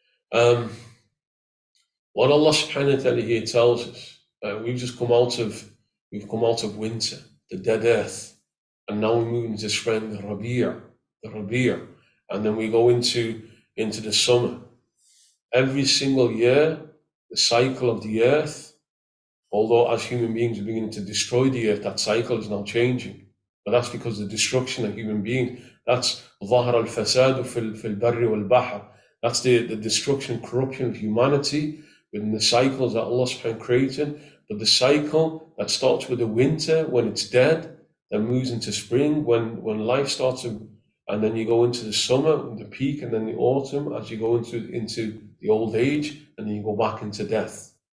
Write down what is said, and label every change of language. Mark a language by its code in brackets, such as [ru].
[en] What Allah subhanahu wa ta'ala here tells us, we've come out of winter, the dead earth, and now we're moving into spring, the Rabi', and then we go into the summer. Every single year, the cycle of the earth, although as human beings are beginning to destroy the earth, that cycle is now changing. But that's because of the destruction of human beings. That's [ar] ظهر الفساد في البر والبحر. [en] That's the destruction and corruption of humanity within the cycles that Allah subhanahu wa ta'ala created. But the cycle that starts with the winter when it's dead, then moves into spring when life starts to, and then you go into the summer, the peak, and then the autumn as you go into the old age, and then you go back into death.